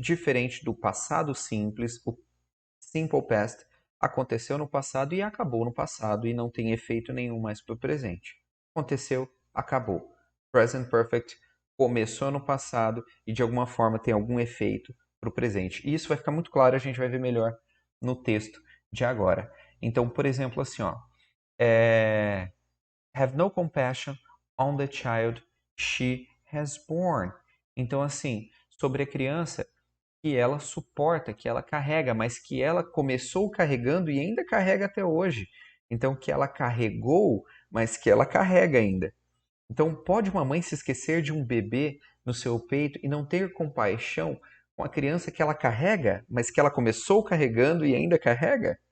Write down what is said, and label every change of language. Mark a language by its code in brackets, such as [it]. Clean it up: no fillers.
[pt] Diferente do passado simples, o simple past aconteceu no passado e acabou no passado e não tem efeito nenhum mais para o presente. Aconteceu, acabou. Present perfect começou no passado e de alguma forma tem algum efeito para o presente. E isso vai ficar muito claro, a gente vai ver melhor no texto de agora. Então, por exemplo, assim, ó, [en] have no compassion on the child she has born. [pt] Então, assim, sobre a criança que ela suporta, que ela carrega, mas que ela começou carregando e ainda carrega até hoje. Então, que ela carregou, mas que ela carrega ainda. Então, pode uma mãe se esquecer de um bebê no seu peito e não ter compaixão com a criança que ela carrega, mas que ela começou carregando e ainda carrega?